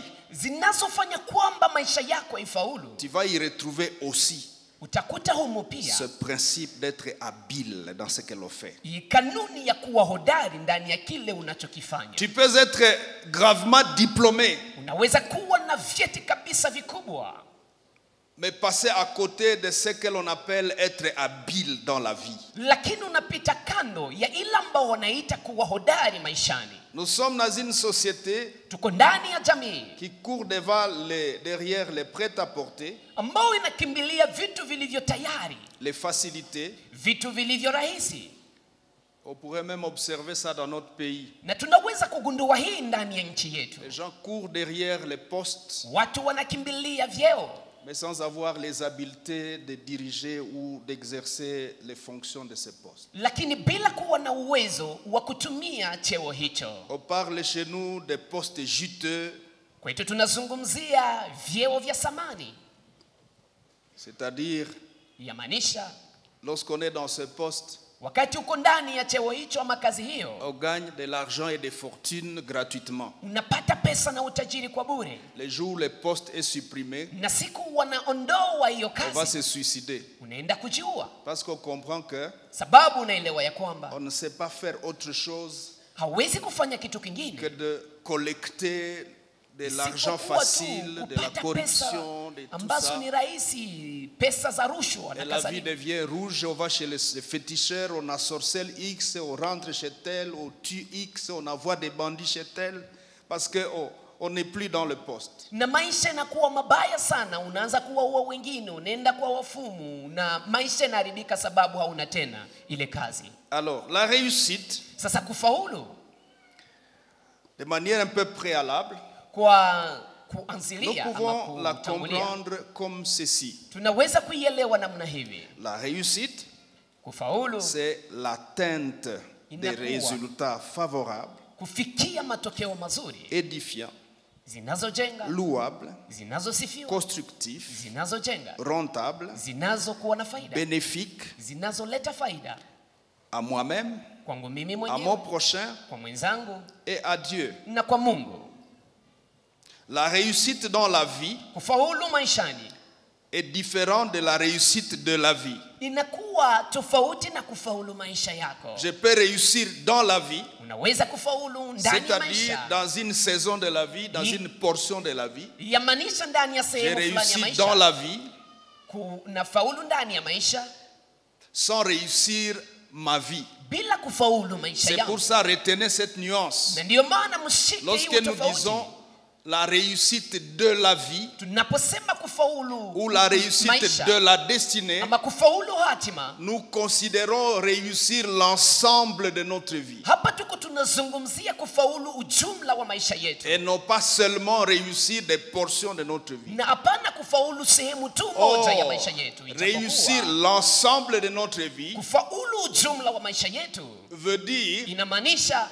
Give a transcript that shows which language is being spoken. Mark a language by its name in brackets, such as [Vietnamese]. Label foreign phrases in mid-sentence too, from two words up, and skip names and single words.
[Swahili] zinazofanya kwamba maisha yako ifaulu, [French] tu vas y retrouver aussi [Swahili] utakuta humo pia [French] ce principe d'être habile dans ce que l'on fait. [Swahili] hii kanuni ya kuwa hodari ndani ya kile unachokifanya. [French] Tu peux être gravement diplômé, [Swahili] Unaweza kuwa na vyeti kabisa vikubwa, [French] mais passer à côté de ce que l'on appelle être habile dans la vie. [Swahili] lakini unapita kando ya ile ambao wanaita kuwa hodari maishani. [French] Nous sommes dans une société [Swahili] Tuko ndani ya jamii [French] qui court derrière les prêt-à-porter, [Swahili] ambao inakimbilia vitu vilivyo tayari, [French] les facilités. [Swahili] vitu vilivyo rahisi, [French] On pourrait même observer ça dans notre pays. [Swahili] na tunaweza kugundua hii ndani ya nchi yetu. [French] Les gens courent derrière les postes, [Swahili] Watu wanakimbilia vyeo, [French] mais sans avoir les habiletés de diriger ou d'exercer les fonctions de ces postes. [Swahili] lakini bila kuwa na uwezo wa kutumia cheo hicho. [French] On parle chez nous des postes juteux, [Swahili] Kwetu tunazungumzia vyeo vya samani, [French] c'est-à-dire [Swahili] yamaanisha [French] lorsqu'on est dans ce poste, [Swahili] wakati uko ndani ya cheo hicho ama kazi hiyo, [French] on gagne de l'argent et des fortunes gratuitement. [Swahili] unapata pesa na utajiri kwa bure, [French] Les jours où le poste est supprimé, [Swahili] na siku wanaondoa hiyo [French] on va [Swahili] kazi [French] se suicider. [Swahili] unaenda kujiua, [French] Parce qu'on comprend que [Swahili] sababu unaelewa ya kwamba [French] on ne sait pas faire autre chose [Swahili] hawezi kufanya kitu [French] que [Swahili] kingine [French] de collecter de l'argent [Swahili] isipokuwa tu [French] facile, de la [Swahili] kupata pesa [French] corruption, de tout [Swahili] ambazo [French] ça. [Swahili] ni rahisi, pesa za rushwa [French] Et [Swahili] na [French] la vie [Swahili] kadhalika. [French] devient rouge, on va chez les féticheurs, on a sorcelle X, on rentre chez tel, on tue X, on envoie des bandits chez tel, parce qu'on n'est plus dans le poste. [Swahili] Na maisha yanakuwa mabaya sana, unaanza kuwaua wengine, unaenda kwa wafumu, na maisha yanaharibika sababu hauna tena ile kazi. [French] Alors, la réussite, [Swahili] Sasa kufaulu [French] de manière un peu préalable, [Swahili] kwa [French] nous [Swahili] kuanzilia ama [French] pouvons la [Swahili] kutangulia, [French] comprendre comme ceci. [Swahili] tunaweza kuielewa namna hivi. [French] La réussite, [Swahili] Kufaulu, [French] c'est l'atteinte des [Swahili] Inakuwa. [French] résultats favorables, [Swahili] kufikia matokeo mazuri, [French] édifiants, [Swahili] zinazojenga, [French] louables, [Swahili] zinazosifiwa, [French] constructifs, [Swahili] zinazojenga, [French] rentables, [Swahili] zinazokuwa na faida, [French] bénéfiques [Swahili] zinazoleta faida [French] à moi-même, [Swahili] kwangu mimi [French] à mon [Swahili] mwenyewe, [French] prochain [Swahili] kwa mwenzangu [French] et à Dieu. [Swahili] na kwa Mungu. [French] La réussite dans la vie [Swahili] Kufaulu maishani [French] est différente de la réussite de la vie. [Swahili] inakuwa tofauti na kufaulu maisha yako. [French] Je peux réussir dans la vie, [Swahili] Unaweza kufaulu ndani ya [French] c'est-à-dire [Swahili] maisha, [French] dans une saison de la vie, dans une portion de la vie. [Swahili] yamaanisha ndani ya [French] J'ai [Swahili] sehemu fulani ya [French] réussi dans [Swahili] maisha. [French] la vie [Swahili] Kuna faulu ndani ya maisha [French] sans réussir ma vie. [Swahili] bila kufaulu maisha [French] C'est pour [Swahili] yangu. [French] ça, retenez cette nuance. [Swahili] Na ndio maana mshike [French] Lorsque [Swahili] hiyo [French] nous [Swahili] tofauti. [French] disons la réussite de la vie [Swahili] Tunaposema kufaulu [French] ou la réussite [Swahili] maisha, [French] de la destinée, [Swahili] ama kufaulu hatima, [French] nous considérons réussir l'ensemble de notre vie. [Swahili] hapa tuko tunazungumzia kufaulu ujumla wa maisha yetu. [French] Et non pas seulement réussir des portions de notre vie. [Swahili] Na hapana kufaulu sehemu tu moja ya maisha yetu. [French] Réussir l'ensemble de notre vie [Swahili] kufaulu ujumla wa maisha yetu [French] veut dire [Swahili] inamaanisha